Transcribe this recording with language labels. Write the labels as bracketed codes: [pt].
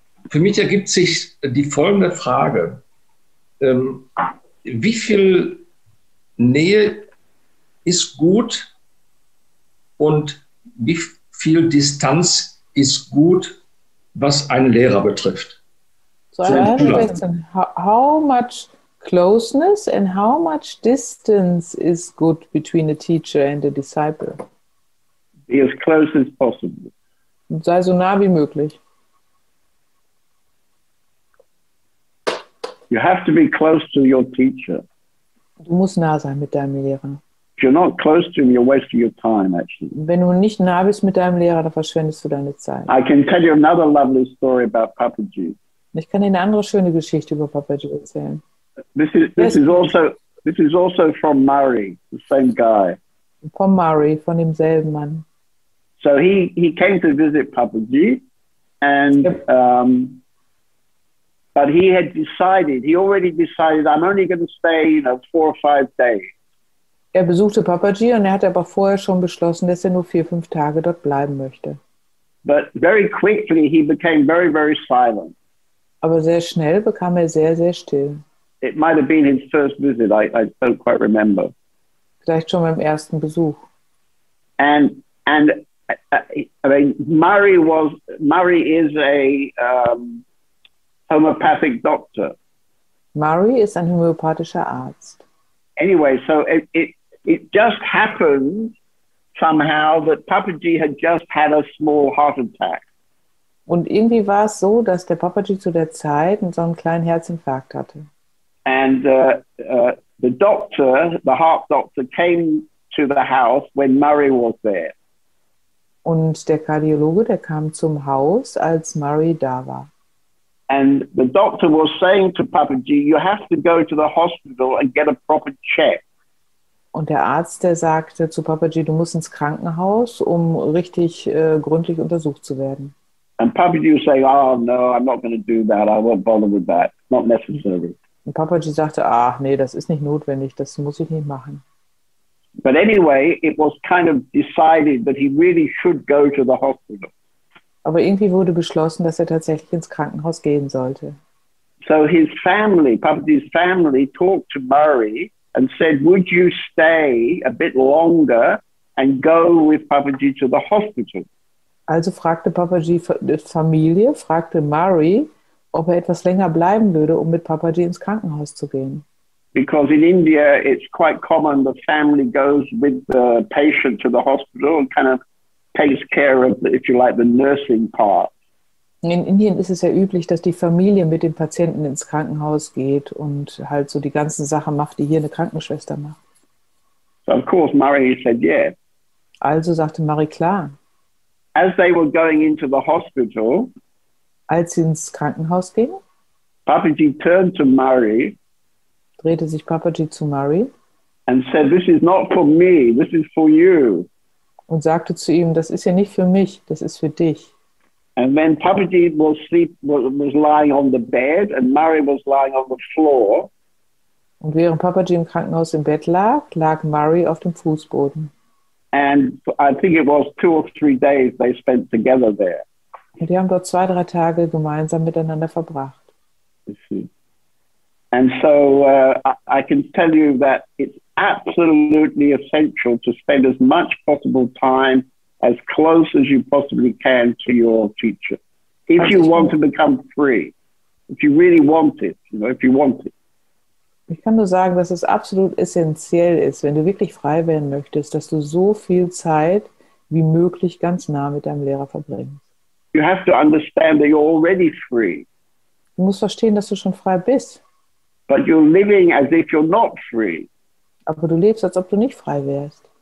[de] Für mich ergibt sich die folgende Frage. Wie viel Nähe ist gut und wie viel Distanz ist gut, was einen Lehrer betrifft? [en] So I have a question. How much closeness and how much distance is good between a teacher and a disciple? Be as close as possible. [de] Und sei so nah wie möglich. [en] You have to be close to your teacher. [de] Du musst nah sein mit deinem Lehrer. [en] If you're not close to him, you're wasting your time, actually. [de] Wenn du nicht nah bist mit deinem Lehrer, dann verschwendest du deine Zeit. [en] I can tell you another lovely story about Papaji. [de] Ich kann dir eine andere schöne Geschichte über Papaji erzählen. [en] This is also from Murray, the same guy. [de] Von Murray, von demselben Mann. [en] So he came to visit Papaji, and but he already decided, I'm only going to stay, 4 or 5 days. [de] Er besuchte Papaji und er hatte aber vorher schon beschlossen, dass er nur 4, 5 Tage dort bleiben möchte. [en] But very quickly he became very, very silent. [de] Aber sehr schnell bekam er sehr, sehr still. [en] It might have been his first visit. I don't quite remember. [de] Vielleicht schon beim ersten Besuch. [en] And I mean, Murray is a homopathic doctor. [de] Murray ist ein homöopathischer Arzt. [en] anyway, so it just happened somehow that Papaji had just had a small heart attack. [de] Und irgendwie war es so, dass der Papaji zu der Zeit so einen kleinen Herzinfarkt hatte. [en] And the doctor, the heart doctor, came to the house when Murray was there. [de] Und der Kardiologe, der kam zum Haus, als Murray da war. [en] And the doctor was saying to Papaji, you have to go to the hospital and get a proper check. [de] Und der Arzt, der sagte zu Papaji, du musst ins Krankenhaus, um richtig gründlich untersucht zu werden. [en] And Papaji was saying, oh no, I'm not going to do that. I won't bother with that. It's not necessary. [de] Und Papaji sagte, ach nee, das ist nicht notwendig, das muss ich nicht machen. [en] But anyway, it was kind of decided that he really should go to the hospital. [de] Aber irgendwie wurde beschlossen, dass er tatsächlich ins Krankenhaus gehen sollte. [en] So his family, Papaji's family, talked to Murray and said, would you stay a bit longer and go with Papaji to the hospital? [de] Also fragte Papaji Familie, fragte Murray, ob er etwas länger bleiben würde, um mit Papaji ins Krankenhaus zu gehen. [en] Because in India, it's quite common the family goes with the patient to the hospital and kind of takes care of, if you like, the nursing part. [de] In Indien ist es ja üblich, dass die Familie mit dem Patienten ins Krankenhaus geht und halt so die ganzen Sachen macht, die hier eine Krankenschwester macht. [en] So of course Murray said yes. [de] Also sagte Murray klar. [en] As they were going into the hospital, [de] als sie ins Krankenhaus gingen, [en] Papaji turned to Murray, [de] drehte sich Papaji zu Murray [en] and said, "This is not for me. This is for you." [de] Und sagte zu ihm, das ist ja nicht für mich, das ist für dich. [en] And then Papaji was lying on the bed, and Murray was lying on the floor. [de] Und während Papaji im Krankenhaus im Bett lag, lag Murray auf dem Fußboden. [en] And I think it was 2 or 3 days they spent together there. [de] Und die haben dort 2, 3 Tage gemeinsam miteinander verbracht. [en] And so I can tell you that it's absolutely essential to spend as much possible time as close as you possibly can to your teacher. If you want to become free, if you really want it, if you want it. [de] Ich kann nur sagen, dass es absolut essentiell ist, wenn du wirklich frei werden möchtest, dass du so viel Zeit wie möglich ganz nah mit deinem Lehrer verbringst. [en] You have to understand that you're already free. [de] Du musst verstehen, dass du schon frei bist. [en] But you're living as if you're not free. [de] Aber du lebst, als ob du nicht frei wärst.